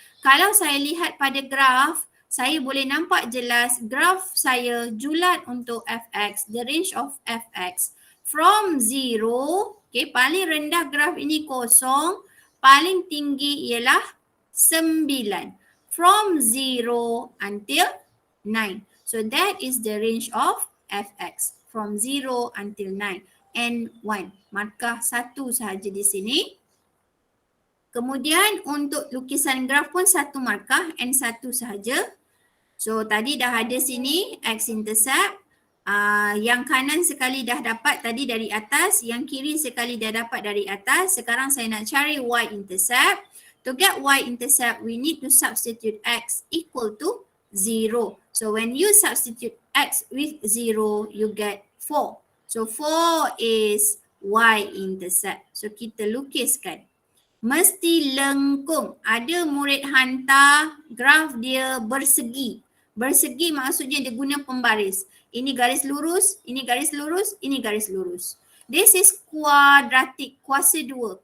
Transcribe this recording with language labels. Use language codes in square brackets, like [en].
[ms] Kalau saya lihat pada graf, saya boleh nampak jelas graf saya julat untuk fx, [en] the range of fx from 0, [ms] okay, paling rendah graf ini 0, paling tinggi ialah 9. [en] From 0 until 9. So that is the range of fx from 0 until 9 and 1. [ms] Markah 1 sahaja di sini. Kemudian untuk lukisan graf pun 1 markah and 1 sahaja. So tadi dah ada sini x-intercept. Yang kanan sekali dah dapat tadi dari atas, yang kiri sekali dah dapat dari atas. Sekarang saya nak cari y-intercept. [en] To get y-intercept, we need to substitute x equal to 0. So when you substitute x with 0, you get 4. So 4 is y-intercept. [ms] So kita lukiskan. Mesti lengkung. Ada murid hantar graf dia bersegi. Bersegi maksudnya dia guna pembaris. Ini garis lurus, ini garis lurus, ini garis lurus. [en] This is quadratic, [ms] kuasa 2.